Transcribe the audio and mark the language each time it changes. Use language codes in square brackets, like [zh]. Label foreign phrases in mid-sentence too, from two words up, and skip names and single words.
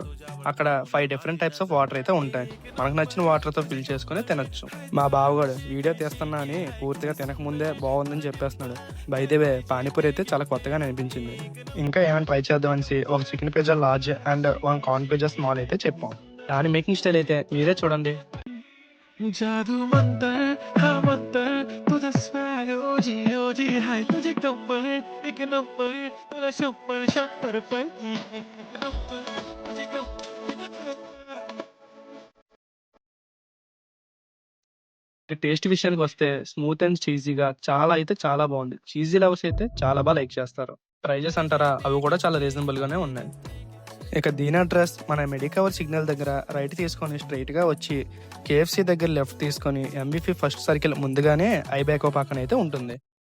[te] అక్కడ 5 [en] different types of water [te] అయితే ఉంటాయి. మనకు నచ్చిన వాటర్తో ఫిల్ చేసుకుని తినొచ్చు. మా బావగాడు వీడియో తీస్తున్నా అని పూర్తిగా తినక ముందే బాగుందని చెప్పేస్తున్నాడు. [en] by the way [te] పానీపూరి అయితే చాలా కొత్తగా అనిపించింది. ఇంకా ఏమైనా ట్రై చేద్దాం అనేసి ఒక [en] chicken pizza large and 1 corn pizza small [te] అయితే చెప్పాం. దాని [en] making style [te] అయితే మీరే చూడండి. [mr] जादू मंतर हाँ मंतर तुझा स्वॅग ओजी ओजी हाय तुझे कंबर एक नंबर तुला 100 [te] టేస్ట్ విషయానికి వస్తే [en] smooth and [te] చీజీగా చాలా బాగుంది. [en] cheesy lovers [te] అయితే చాలా బాగా లైక్ చేస్తారు. ప్రైజెస్ అంటారా, అవి కూడా చాలా రీజనబుల్ గానే ఉన్నాయి. ఇక దీని అడ్రస్ మన మెడికవర్ సిగ్నల్ దగ్గర రైట్ తీసుకొని స్ట్రైట్ గా వచ్చి కేఎఫ్సి దగ్గర లెఫ్ట్ తీసుకొని ఎంబీపీ ఫస్ట్ సర్కిల్ ముందుగానే ఐబ్యాకో పక్కన అయితే ఉంటుంది.